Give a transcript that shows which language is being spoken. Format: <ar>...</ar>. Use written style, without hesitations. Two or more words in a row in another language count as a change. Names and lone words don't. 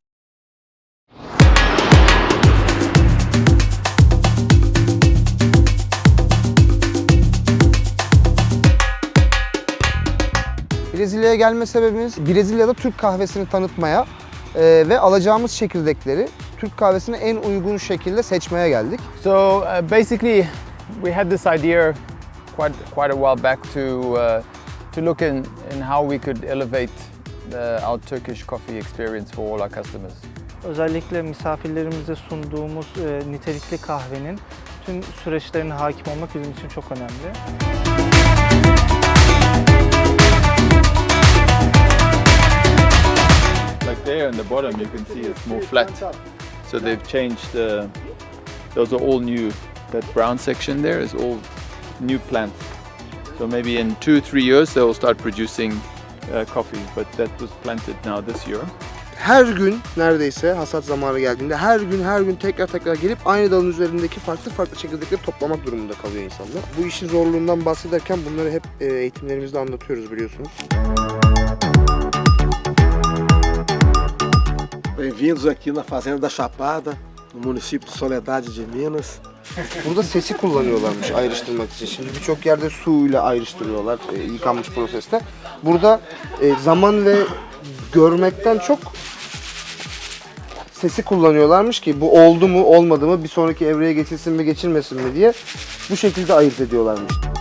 <tr>Brezilya'ya gelme sebebimiz Brezilya'da Türk kahvesini tanıtmaya ve alacağımız çekirdekleri Türk kahvesine en uygun şekilde seçmeye geldik.</tr> <en>So basically, we had this idea quite a while back to look in how we could elevate our Turkish coffee experience for all our customers.</en> <tr>Özellikle misafirlerimize sunduğumuz nitelikli kahvenin tüm süreçlerine hakim olmak bizim için çok önemli.</tr> <en>Like there on the bottom you can see it's more flat. So they've changed, those are all new. That brown section there is all new plant. So maybe in 2-3 years they will start producing coffee, but that was planted now this year.</en> <tr>Her gün neredeyse hasat zamanı geldiğinde her gün tekrar gelip aynı dalın üzerindeki farklı çekirdekleri toplamak durumunda kalıyor insanlar. Bu işin zorluğundan bahsederken bunları hep eğitimlerimizde anlatıyoruz biliyorsunuz.</tr> <pt>Bem-vindos aqui na Fazenda da Chapada, no município de Soledade de Minas.</pt> <tr>Burada sesi kullanıyorlarmış ayrıştırmak için. Şimdi birçok yerde suyla ayrıştırıyorlar yıkanmış proseste. Burada zaman ve görmekten çok sesi kullanıyorlarmış ki bu oldu mu olmadı mı bir sonraki evreye geçilsin mi geçilmesin mi diye bu şekilde ayırt ediyorlarmış.</tr>